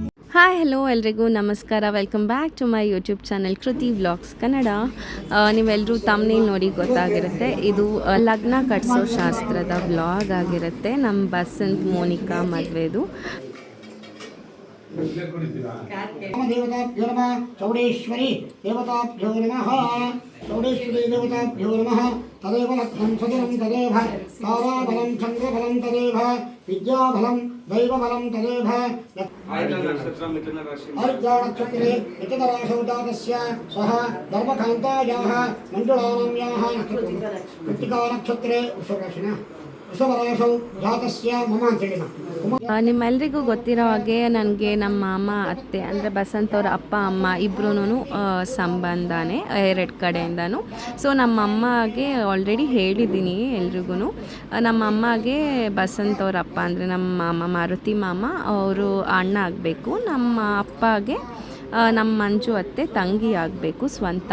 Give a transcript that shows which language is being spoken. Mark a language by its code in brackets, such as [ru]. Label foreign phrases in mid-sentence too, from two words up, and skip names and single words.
[kn] ಹಾಯ್ ಹಲೋ ಎಲ್ರಿಗೂ ನಮಸ್ಕಾರ. [en] welcome back to my YouTube channel [kn] ಕೃತಿ ವ್ಲಾಗ್ಸ್ ಕನ್ನಡ. ನೀವೆಲ್ಲರೂ ತಮ್ಮನೇಲಿ ನೋಡಿ ಗೊತ್ತಾಗಿರುತ್ತೆ, ಇದು ಲಗ್ನ ಕಟ್ಸೋ ಶಾಸ್ತ್ರದ ವ್ಲಾಗ್ ಆಗಿರುತ್ತೆ. ನಮ್ಮ ಬಸಂತ್ ಮೋನಿಕಾ ಮದುವೆದು. [sa] देवताभ्यो नमः चौडेश्वरी देवताभ्यो नमः चौडेश्वरी देवताभ्यो नमः तदेव लग्नं सजनं तदेव ताराबलं चन्द्रबलं तदेव विद्याबलं दैवबलं तदेव आर्द्रानक्षत्रे मिथुनराशौ जातस्य सः धर्मकान्तायाः मण्डलानाम्याः कृत्तिकानक्षत्रे वृषभराशिनः [kn] ನಿಮ್ಮೆಲ್ರಿಗೂ ಗೊತ್ತಿರೋ ಹಾಗೆ ನನಗೆ ನಮ್ಮ ಮಾಮ ಅತ್ತೆ ಅಂದರೆ ಬಸಂತ್ ಅವ್ರ ಅಪ್ಪ ಅಮ್ಮ ಇಬ್ಬರೂ ಸಂಬಂಧನೇ ಎರಡು ಕಡೆಯಿಂದನೂ. ಸೊ ನಮ್ಮ ಅಮ್ಮಗೆ ಆಲ್ರೆಡಿ ಹೇಳಿದ್ದೀನಿ ಎಲ್ರಿಗೂ. ನಮ್ಮ ಅಮ್ಮಗೆ ಬಸಂತ್ ಅವ್ರ ಅಪ್ಪ ಅಂದರೆ ನಮ್ಮ ಮಾಮ ಮಾರುತಿ ಮಾಮ ಅವರು ಅಣ್ಣ ಆಗಬೇಕು, ನಮ್ಮ ಅಪ್ಪಗೆ ನಮ್ಮ ಮಂಜು ಅತ್ತೆ ತಂಗಿ ಆಗಬೇಕು ಸ್ವಂತ.